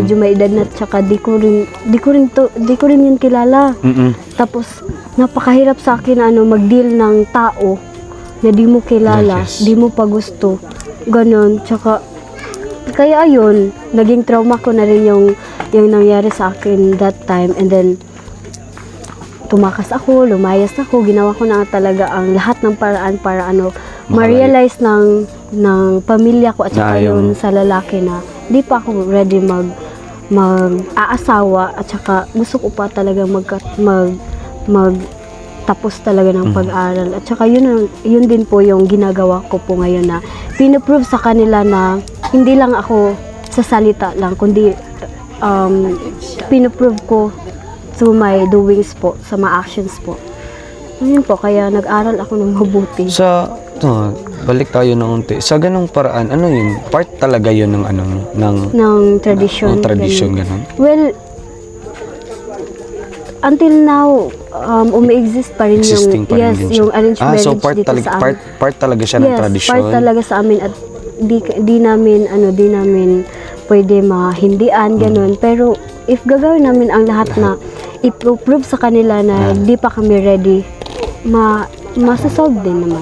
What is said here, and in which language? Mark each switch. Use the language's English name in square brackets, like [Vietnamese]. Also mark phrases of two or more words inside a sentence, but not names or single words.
[Filipino] Medyo may edad na, tsaka di ko rin yun kilala. Tapos napakahirap sa akin mag-deal ng tao na di mo kilala, Yes. di mo pa gusto. Ganon. Tsaka kaya ayun, naging trauma ko na rin yung nangyari sa akin [English] that time, and then [Filipino] tumakas ako, lumayas ako, ginawa ko na talaga ang lahat ng paraan para ma-realize ng pamilya ko at saka Na ayaw yun mo. sa lalaki na di pa ako ready mag-aasawa, at saka gusto ko pa talaga tapos talaga ng pag-aaral. At saka yun din po yung ginagawa ko po ngayon, na pinoprove sa kanila na hindi lang ako sa salita lang, kundi pinoprove ko [English] through my doings [Filipino] po, sa mga actions po. Yun po, kaya nag-aral ako ng mabuti. Balik tayo ng unti. Sa ganong paraan, yun? Part talaga yun ng Ng tradition. tradition, ganun. ganun? [English] Well, until now, [Filipino] umi-exist pa rin Existing pa rin din siya. yung [English] arranged marriage So part [Filipino] dito sa amin. part talaga siya ng Yes, tradition. part talaga sa amin, at di namin pwede mahindian, ganun. Pero if gagawin namin ang lahat na i-prove sa kanila na di pa kami ready, masasolve din naman.